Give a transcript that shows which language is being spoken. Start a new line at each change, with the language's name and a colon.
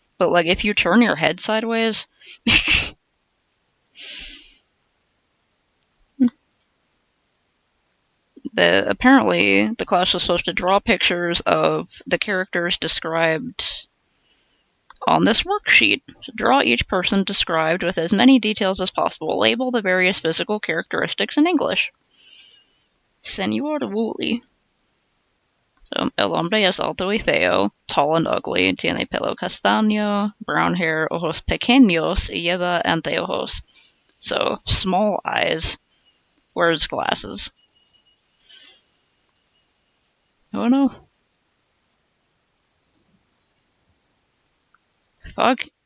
English: But like, if you turn your head sideways, apparently the class was supposed to draw pictures of the characters described on this worksheet. So draw each person described with as many details as possible. Label the various physical characteristics in English. Senor Woolley.
Spanish: So, el hombre es alto y feo,
English: tall and ugly,
Spanish: tiene pelo castaño,
English: brown hair,
Spanish: ojos pequeños, y lleva anteojos.
English: So, small eyes, wears glasses. Oh no. Fuck.